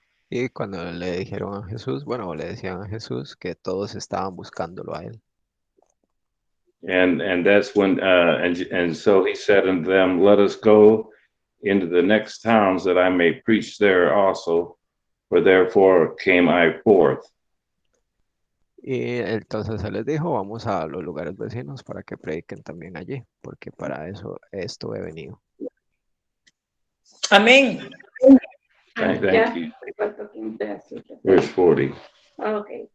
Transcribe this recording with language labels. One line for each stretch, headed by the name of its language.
Spanish: Y cuando le dijeron a Jesús, bueno, le decían a Jesús que todos estaban buscándolo a él.
English: And that's when and so he said unto them, let us go into the next towns that I may preach there also, for therefore came I forth.
Spanish: Y entonces él les dijo, vamos a los lugares vecinos para que prediquen también allí, porque para eso esto he venido. Amén.
English: Thank
Spanish: Ya,
English: you.
Spanish: me faltó aquí un pedacito.
English: Verse 40. Ok.